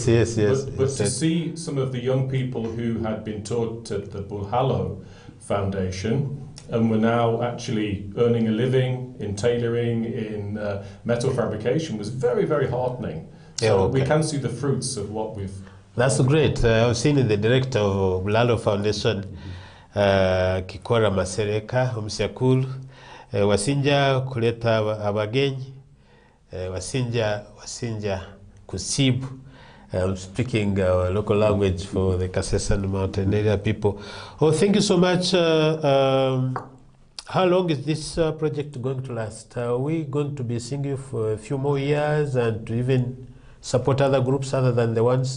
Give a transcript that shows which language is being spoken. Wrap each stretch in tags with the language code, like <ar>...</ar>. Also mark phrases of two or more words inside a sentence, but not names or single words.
<en>But to see some of the young people who had been taught at the Bulhalo Foundation and were now actually earning a living in tailoring, in metal fabrication was very, very heartening. So we can see the fruits of what we've... That's great. I've seen the director of Bulhalo Foundation, Kikora Masereka,</en> <koo>Umsiakulu, wasinja kuleta abagenyi, wasinja kusibu</koo> <en>I'm speaking local language for the Kasesan Mountain area people. Oh, thank you so much. How long is this project going to last? Are we going to be seeing you for a few more years and to even support other groups other than the ones?</en>